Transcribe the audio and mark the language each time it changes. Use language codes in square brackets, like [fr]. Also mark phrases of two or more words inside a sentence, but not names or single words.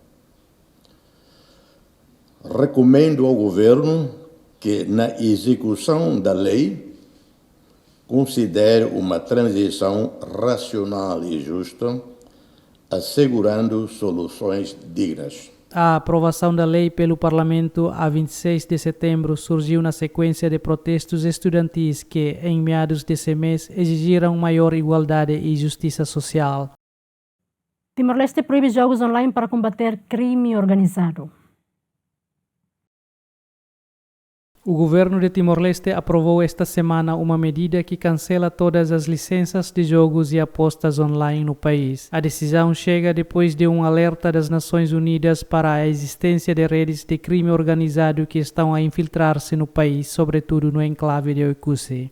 [pt] Recomendo ao governo que, na execução da lei, considere uma transição racional e justa, assegurando soluções dignas. A aprovação da lei pelo Parlamento a 26 de setembro surgiu na sequência de protestos estudantis que, em meados desse mês, exigiram maior igualdade e justiça social. Timor-Leste proíbe jogos online para combater crime organizado. O governo de Timor-Leste aprovou esta semana uma medida que cancela todas as licenças de jogos e apostas online no país. A decisão chega depois de um alerta das Nações Unidas para a existência de redes de crime organizado que estão a infiltrar-se no país, sobretudo no enclave de Oicusse.